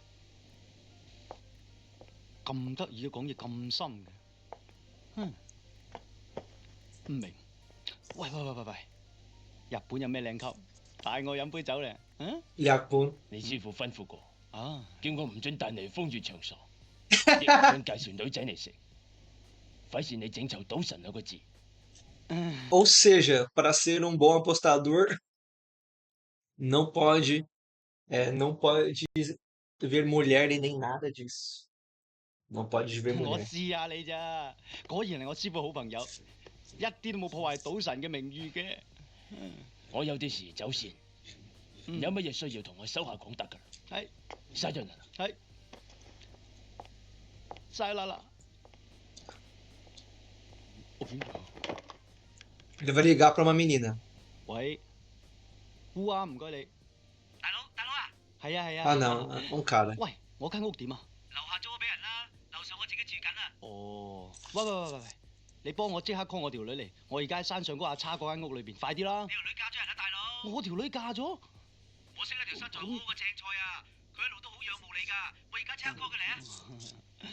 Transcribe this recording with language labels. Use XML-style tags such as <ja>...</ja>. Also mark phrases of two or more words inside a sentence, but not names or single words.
<yue>咁得意都講嘢咁深嘅，唔明。喂，日本有咩靚級？帶我飲杯酒咧，日本。你師傅吩咐過，啊，叫我唔准帶你去風月場所，亦唔准介紹女仔嚟食，費事你整臭賭神兩個字。</yue> <pt>Ou seja, para ser um bom apostador, não pode ver mulher e nem nada disso. Não pode ver</pt> <yue>我</yue> <pt>mulher.</pt> <yue>試下你咋，果然係我師傅好朋友，一啲都冇破壞賭神嘅名譽嘅。我有啲事走先，有乜嘢需要同我手下講得㗎。係嘥咗啦。係，晒啦。我邊個？</yue> <pt>Ele vai ligar para uma menina.</pt> <yue>喂，烏啊，唔該你。大佬啊，係啊係啊。</yue> <pt>Ah, não, um cara.</pt> <yue>喂，我間屋點啊？樓下租咗俾人啦，樓上我自己住緊啊。哦，喂，你幫我即刻 call 我條女嚟，我而家喺山上嗰阿叉嗰間屋裏邊，快啲啦！你條女嫁咗人啦，大佬。我條女嫁咗？我識一條身材好好嘅正菜啊，佢一路都好仰慕你㗎，我而家即刻 call 佢嚟啊！</yue>